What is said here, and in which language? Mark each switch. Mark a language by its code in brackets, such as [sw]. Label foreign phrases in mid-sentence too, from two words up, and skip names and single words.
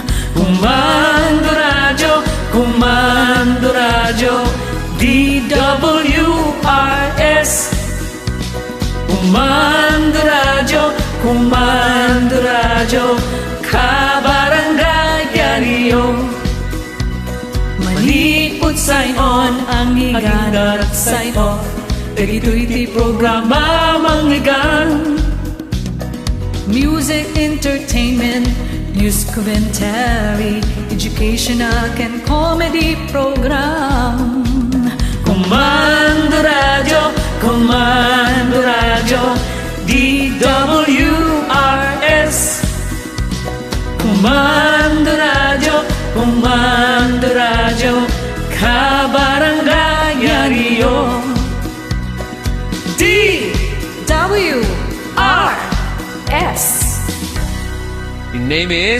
[ilo] Comando Radyo, DWRS. Comando Radyo, kabarangay-yaryo. Manipod sign on ang higan at sign off. Dagito'y ti programa manghigan. [en] Music, entertainment, news commentary, educational and comedy program. [ilo] Comando Radyo, DWRS. Comando Radyo, kabarangay-yaryo. DWRS. [en] Your name is?